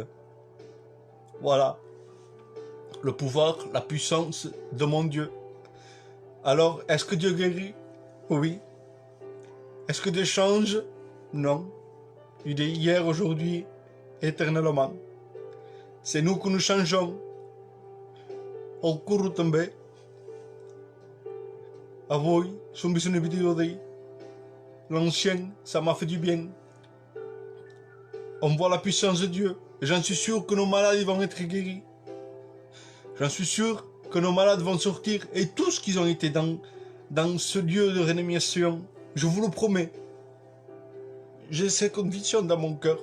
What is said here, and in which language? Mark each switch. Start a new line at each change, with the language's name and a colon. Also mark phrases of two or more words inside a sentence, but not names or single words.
French: Voilà, le pouvoir, la puissance de mon Dieu. Alors, est-ce que Dieu guérit? Oui. Est-ce que Dieu change? Non. Il est hier, aujourd'hui, éternellement. C'est nous que nous changeons. Au cours
Catalan: també. Avui som vist una vidéo d'ahir.
French: l'ancien, ça m'a fait du bien. On voit la puissance de Dieu. Et j'en suis sûr que nos malades ils vont être guéris. J'en suis sûr que nos malades vont sortir. Et tous qui ont été dans ce lieu de réanimation, je vous le promets, j'ai cette conviction dans mon cœur.